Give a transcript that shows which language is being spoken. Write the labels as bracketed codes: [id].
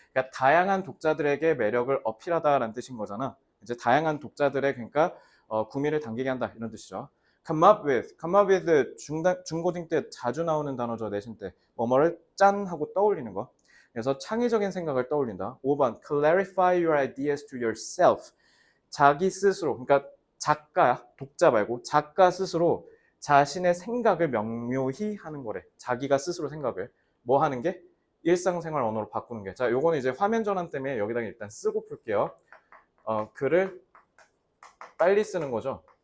[ko] 그러니까 다양한 독자들에게 매력을 어필하다라는 뜻인 거잖아. 이제 다양한 독자들의 그러니까 구미를 당기게 한다 이런 뜻이죠. [en] Come up with [ko] 중고등 때 자주 나오는 단어죠. 내신 때 뭐뭐를 짠 하고 떠올리는 거. 그래서 창의적인 생각을 떠올린다. [en] 5번 Clarify your ideas to yourself. [ko] 자기 스스로, 그러니까 작가야, 독자 말고 작가 스스로 자신의 생각을 명료히 하는 거래. 자기가 스스로 생각을 뭐 하는 게? 일상생활 언어로 바꾸는 게. 자, 요거는 이제 화면 전환 때문에 여기다가 일단 쓰고 풀게요. 글을 빨리 쓰는 거죠.